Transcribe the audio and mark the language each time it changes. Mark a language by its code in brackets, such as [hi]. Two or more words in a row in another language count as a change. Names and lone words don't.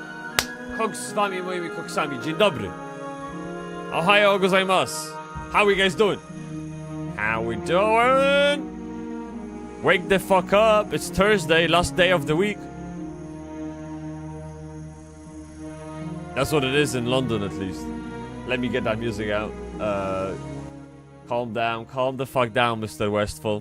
[pl] Koks z wami moimi koksami. Dzień dobry. [ja] おはようございます. [en] How we guys doing? How we doing? Wake the fuck up. It's Thursday, last day of the week. That's what it is in London, at least. Let me get that music out. Calm down. Calm the fuck down, Mr. Westfall.